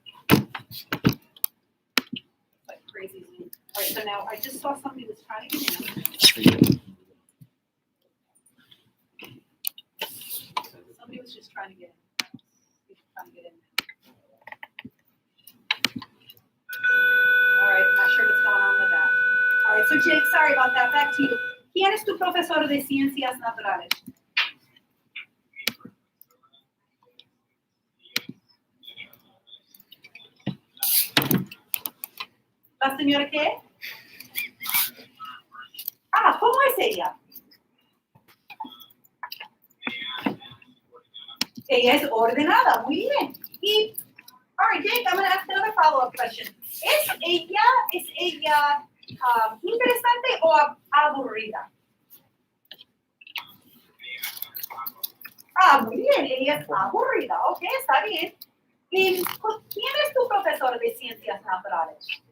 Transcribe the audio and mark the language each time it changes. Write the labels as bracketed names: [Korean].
[English] Like crazy. All right, so now I just saw somebody was trying to get in. Somebody was just trying to get in. Trying to get in. All right, not sure what's going on with that. All right, so Jake, sorry about that. Back to you. [Spanish] ¿Quién es tu profesor de ciencias naturales? ¿La señora qué? Ah, ¿cómo es ella? Ella es ordenada, muy bien. [English] Y, all right, Jake, I'm going to ask another follow-up question. [Spanish] ¿Es ella interesante o aburrida? Ah, muy bien, ella es aburrida. Ok, está bien. ¿Y quién es tu profesor de ciencias naturales?